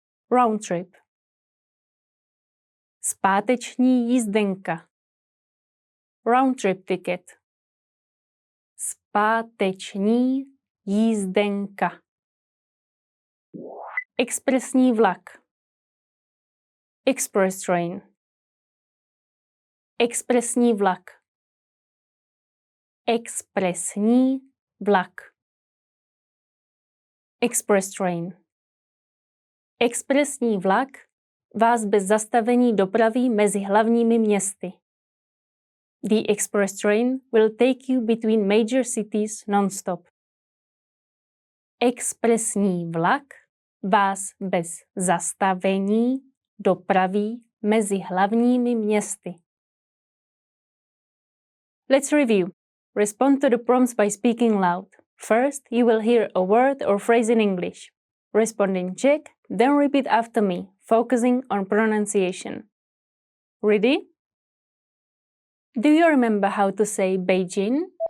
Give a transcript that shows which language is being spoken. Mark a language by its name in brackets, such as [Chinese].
[Czech] round trip, zpáteční jízdenka, round trip ticket, zpáteční jízdenka, expresní vlak, express train, expresní vlak, expresní vlak, express train. Expresní vlak vás bez zastavení dopraví mezi hlavními městy. [English] The express train will take you between major cities non-stop. [Czech] Expresní vlak vás bez zastavení dopraví mezi hlavními městy. [English] Let's review. Respond to the prompts by speaking loud. First, you will hear a word or phrase in English. Respond in Czech, then repeat after me, focusing on pronunciation. Ready? Do you remember how to say Beijing?